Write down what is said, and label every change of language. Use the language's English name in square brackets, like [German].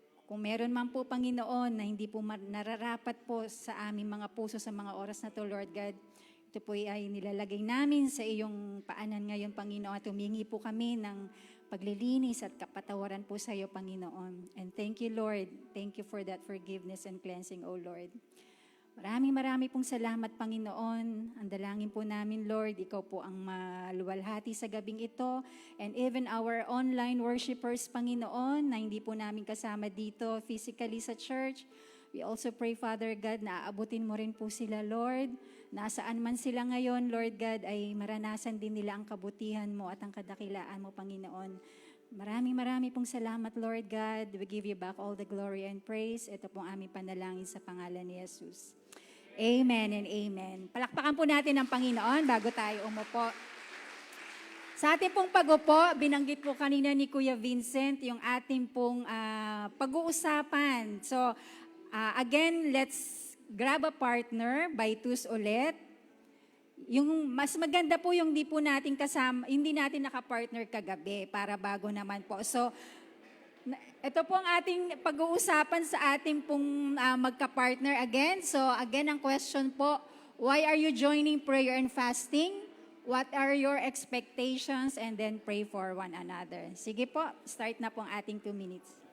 [Filipino] Kung meron man po, Panginoon, na hindi po nararapat po sa aming mga puso sa mga oras na to, Lord God, ito po ay nilalagay namin sa iyong paanan ngayon, Panginoon, at humingi po kami ng paglilinis at kapatawaran po sa iyo, Panginoon. [English] And thank you, Lord. Thank you for that forgiveness and cleansing, O Lord. [Filipino] Marami pong salamat, Panginoon. Ang dalangin po namin, Lord, ikaw po ang maluwalhati sa gabing ito. [English] And even our online worshipers, [Filipino] Panginoon, na hindi po namin kasama dito physically sa church, [English] we also pray, Father God, [Filipino] na aabutin mo rin po sila, Lord. Nasaan man sila ngayon, Lord God, ay maranasan din nila ang kabutihan mo at ang kadakilaan mo, Panginoon. Marami pong salamat, Lord God. [English] We give you back all the glory and praise. [Filipino] Ito pong aming panalangin sa pangalan ni Jesus. Amen and amen. Palakpakan po natin ang Panginoon bago tayo umupo. Sa ating pong pag-upo, binanggit po kanina ni Kuya Vincent yung ating pong pag-uusapan. [English] So, again, let's grab a partner by twos [Filipino] ulit. Yung mas maganda po yung di po natin kasama, hindi natin naka-partner kagabi para bago naman po. So, ito po ang ating pag-uusapan sa ating pong magka-partner again. [English] So, again, [Filipino] ang question po, [English] why are you joining prayer and fasting? What are your expectations? And then pray for one another. [Filipino] Sige po, start na po ang ating 2 minutes.